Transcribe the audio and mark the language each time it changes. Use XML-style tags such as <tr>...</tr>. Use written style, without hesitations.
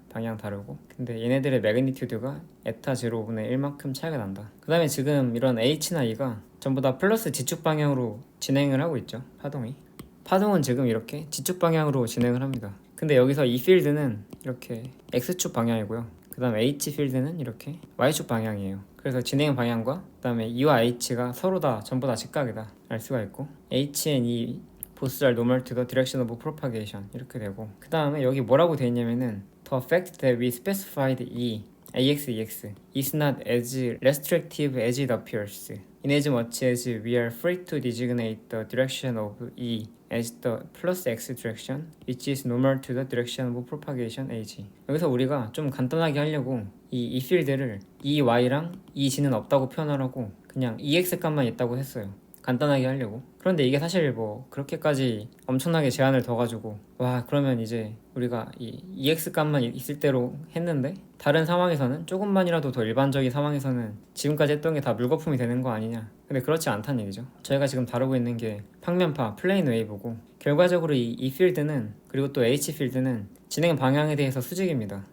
<ko>방향 다르고 근데 얘네들의 매그니튜드가 에타 제로분의 1만큼 차이가 난다. 그 다음에 지금 이런 H나 E가 전부 다 플러스 G축 방향으로 진행을 하고 있죠. 파동은 지금 이렇게 G축 방향으로 진행을 합니다. 근데 여기서 이 필드는 이렇게 X축 방향이고요. 그 다음 H 필드는 이렇게 Y축 방향이에요. 그래서 진행 방향과 그 다음에 E와 H가 서로 다 전부 다 직각이다 알 수가 있고</ko> <en>H and E both are normal to the direction of propagation</en> <ko>이렇게 되고 그 다음에 여기 뭐라고 되어 있냐면은</ko> <en>The fact that we specified E AX, EX is not as restrictive as it appears inasmuch as we are free to designate the direction of E as the plus X direction which is normal to the direction of propagation AG</en> <ko>여기서 우리가 좀 간단하게 하려고 이 필드를 EY랑 EG는 없다고 표현하라고 그냥 EX 값만 있다고 했어요. 간단하게 하려고. 그런데 이게 사실 뭐 그렇게까지 엄청나게 제한을 둬가지고 와 그러면 이제 우리가 이 EX 값만 있을 대로 했는데 다른 상황에서는 조금만이라도 더 일반적인 상황에서는 지금까지 했던 게 다 물거품이 되는 거 아니냐. 근데 그렇지 않다는 얘기죠. 저희가 지금 다루고 있는 게 평면파 플레인 웨이브고 결과적으로 이 필드는 그리고 또 H 필드는 진행 방향에 대해서 수직입니다.</ko>